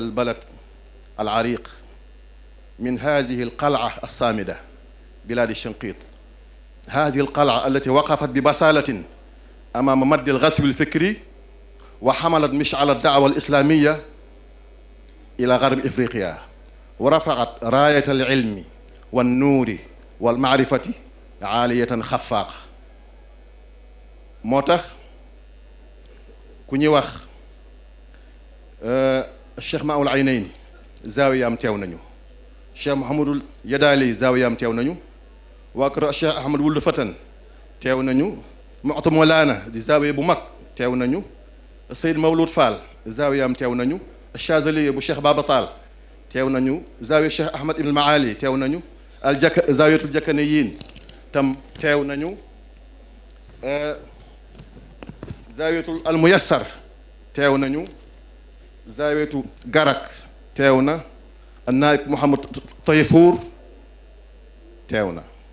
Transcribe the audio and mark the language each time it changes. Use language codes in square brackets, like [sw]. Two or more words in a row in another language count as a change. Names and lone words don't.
[ar] البلد العريق من هذه القلعة الصامدة بلاد شنقيط هذه القلعة التي وقفت ببسالة أمام مد الغزو الفكري وحملت مشعل الدعوة الإسلامية إلى غرب إفريقيا ورفعت راية العلم والنور والمعرفة عالية خفاقة [wo] moo tax ku ñuy wax Cheikh Maoul Aynayni zaawiyaam teew nañu, Cheikh Mouhamadul Yadaali zaawiyaam teew nañu, waa kër Cheikh Ahmad Wuld Fatan teew nañu, Mu'ta Mawlana di zaawiya bu mag teew nañu, Seyd Mawlud Fall zaawiyaam teew nañu, Chazaliya bu Cheikh Baba Taal teew nañu, zaawiya Cheikh Ahmad Ibn Maali teew nañu, zaawiyatul Jakaniyin tam teew nañu, zaawiyatul Almuyassar teew nañu, zaawiyatu Garak teew na, Naayib Mouhamad Tayfour teew na.